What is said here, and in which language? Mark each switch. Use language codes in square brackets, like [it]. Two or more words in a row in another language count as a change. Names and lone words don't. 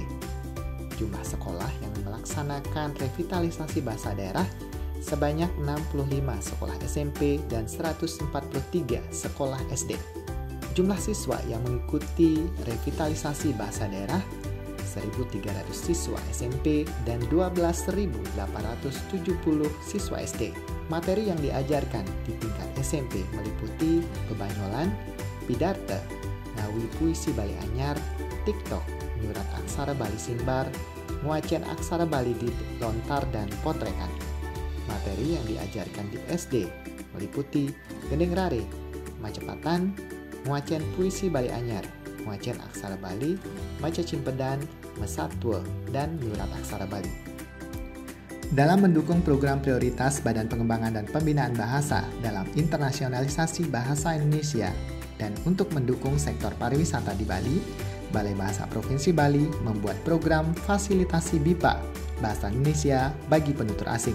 [id] Jumlah sekolah yang melaksanakan revitalisasi bahasa daerah sebanyak 65 sekolah SMP dan 143 sekolah SD. Jumlah siswa yang mengikuti revitalisasi bahasa daerah 1.300 siswa SMP dan 12.870 siswa SD. Materi yang diajarkan di tingkat SMP meliputi bebanyolan, pidarte, [ban] ngawi puisi Bali Anyar, [id] TikTok, [ban] nyurat aksara Bali Simbar, muacian aksara Bali [id] di lontar dan potrekan. Materi yang diajarkan di SD meliputi [ban] gendeng rare, [id] macepatan, [ban] muacian puisi Bali Anyar, muacian aksara Bali, maca cimpedan, [id] mesatwa, dan nyurat aksara Bali. Dalam mendukung program prioritas Badan Pengembangan dan Pembinaan Bahasa dalam internasionalisasi bahasa Indonesia dan untuk mendukung sektor pariwisata di Bali, Balai Bahasa Provinsi Bali membuat program fasilitasi BIPA Bahasa Indonesia bagi penutur asing.